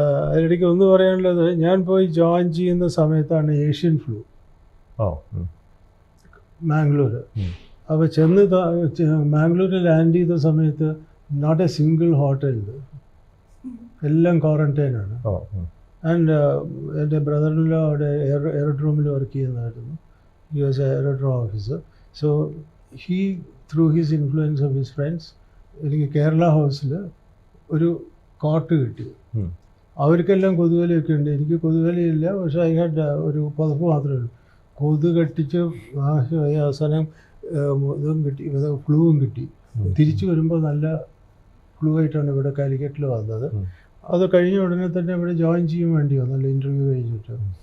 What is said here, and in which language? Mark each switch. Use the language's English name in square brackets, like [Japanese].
[Malayalam] അതിനിടയ്ക്ക് ഒന്ന് പറയാനുള്ളത്, ഞാൻ പോയി ജോയിൻ ചെയ്യുന്ന സമയത്താണ് ഏഷ്യൻ ഫ്ലൂ മാംഗ്ലൂർ. അപ്പോൾ ചെന്ന് മാംഗ്ലൂരിൽ ലാൻഡ് ചെയ്ത സമയത്ത് [English] not a single hotel, [Malayalam] എല്ലാം ക്വാറന്റൈനാണ്. ആൻഡ് എൻ്റെ ബ്രദറിനുള്ള അവിടെ എയർഡ്രോമിൽ work ചെയ്യുന്നതായിരുന്നു. [English] He was an aerodrome officer. So he, through his influence of his friends, [Malayalam] എനിക്ക് കേരള ഹൗസിൽ ഒരു കോട്ട് കിട്ടി. അവർക്കെല്ലാം കൊതുകലയൊക്കെ ഉണ്ട്, എനിക്ക് കൊതുകലയില്ല. പക്ഷേ [English] I had [Malayalam] ഒരു പുതപ്പ് മാത്രമേ ഉള്ളൂ. കൊതു കെട്ടിച്ച് അവസാനം ഇതും കിട്ടി, ഫ്ലൂവും കിട്ടി. തിരിച്ചു വരുമ്പോൾ നല്ല ഫ്ലൂ ആയിട്ടാണ് ഇവിടെ കാലിക്കറ്റിൽ വന്നത്. അത് കഴിഞ്ഞ ഉടനെ തന്നെ ഇവിടെ ജോയിൻ ചെയ്യാൻ വേണ്ടി വന്നല്ലോ, ഇൻ്റർവ്യൂ കഴിഞ്ഞിട്ട്.